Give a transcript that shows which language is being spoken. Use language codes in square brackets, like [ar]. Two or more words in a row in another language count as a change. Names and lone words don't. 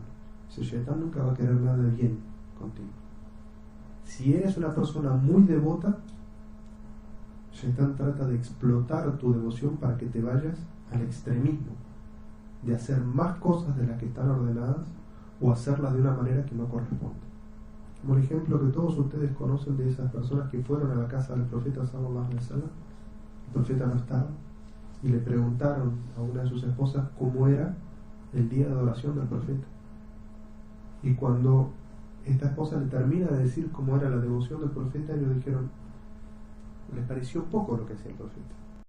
[es] Ese Shaitán nunca va a querer nada de bien contigo. Si eres una persona muy devota, Shaitán trata de explotar tu devoción para que te vayas al extremismo de hacer más cosas de las que están ordenadas, o hacerlas de una manera que no corresponde. Como el ejemplo que todos ustedes conocen de esas personas que fueron a la casa del profeta [ar] صلى الله عليه وسلم. [es] El profeta no estaba, y le preguntaron a una de sus esposas cómo era el día de adoración del profeta, y cuando esta esposa le termina de decir cómo era la devoción del profeta, ellos dijeron, les pareció poco lo que hacía el profeta.